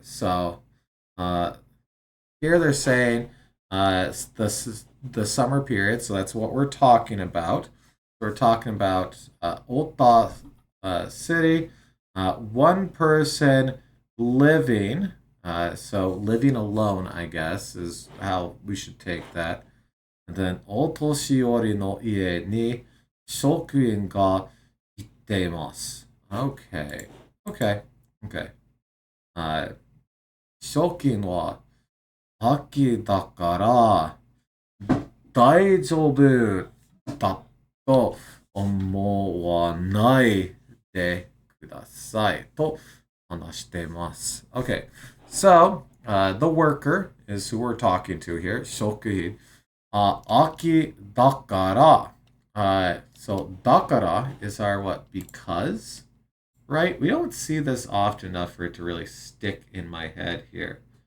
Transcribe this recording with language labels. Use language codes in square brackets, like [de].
[en] So, here they're saying this is the summer period, so that's what we're talking about. We're talking about Ota City, one person living, so living alone, I guess, is how we should take that. And then, [ja] お年寄りの家に職員が行っています。 [en] Okay. Okay. Okay. [ja] 職員は秋だから大丈夫だと思わないでくださいと話しています。 [en] Okay, so the worker is who we're talking to here. [ja] 職員。秋だから。 [en] So だから is our what? Because? Right? We don't see this often enough for it to really stick in my head here.